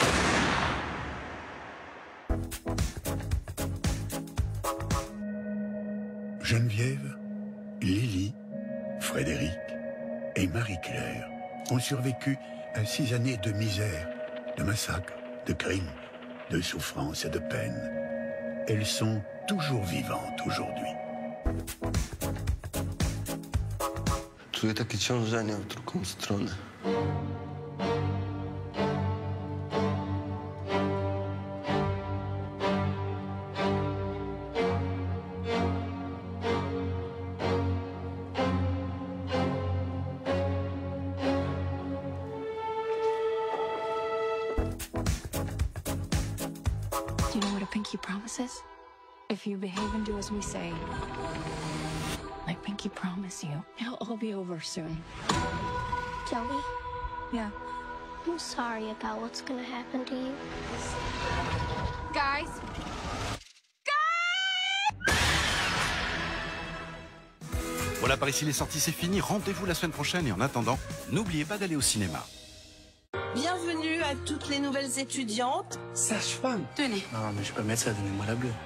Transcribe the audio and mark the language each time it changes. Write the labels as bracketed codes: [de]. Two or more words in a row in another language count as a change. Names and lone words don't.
[fr] Geneviève, Lily, Frédéric et Marie-Claire ont survécu à 6 années de misère, de massacres, de crimes, de souffrances et de peine. Elles sont toujours vivantes aujourd'hui. [pl] Czuję takie ciążenie w drugą stronę. [en] Do you know what a pinky promise is? If you behave and do as we say, like Pinky promise you, it'll all be over soon. Joey, Yeah. I'm sorry about what's gonna happen to you. Guys? [fr] Voilà, par ici les sorties, c'est fini. Rendez-vous la semaine prochaine et en attendant, n'oubliez pas d'aller au cinéma. Bienvenue à toutes les nouvelles étudiantes. Sage-femme. Tenez. Non, mais je peux mettre ça, donnez-moi la bleue.